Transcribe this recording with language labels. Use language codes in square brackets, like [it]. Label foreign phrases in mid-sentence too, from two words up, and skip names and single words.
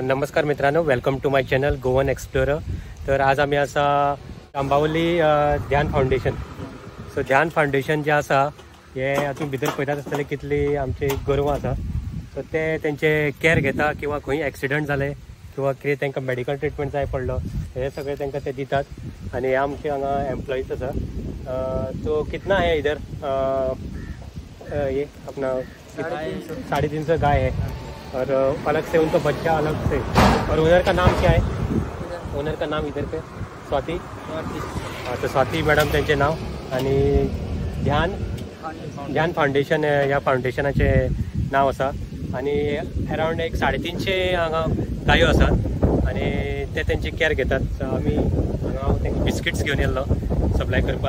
[kok] नमस्कार मित्रांनो, [en] welcome to my channel Goan Explorer. [kok] तर आज आम्ही असा जांबावली ध्यान फाउंडेशन. सो ध्यान फाउंडेशन जे आसा हे तुम्ही भितर पळयतात आसतले कितली आमचे गोरवां आसा. सो ते तेंचे केअर घेता किंवा खंय एक्सिडंट जाले किंवा कितें तांकां [en] medical treatment [kok] जाय पडलो हे सगळे तांकां ते दितात. आणि हे आमचे हांगा एम्प्लॉईज आसा. [hi] तो कितना है इधर ये अपना 350 गाय है और अलग से उनका बच्चा अलग से. और ओनर का नाम क्या है? ओनर का नाम इधर पे स्वाती. [kok] तो स्वाती मॅडम त्यांचे नाव. आणि ध्यान फाउंडेशन या फाउंडेशनाचे नाव आसा. आणि अराउंड एक 350 हांगा गायो आसात आणि ते त्यांची केअर घेतात. आमी हांगा हांव तांकां बिस्किट्स घेवन येयल्लो सप्लाय करपाक.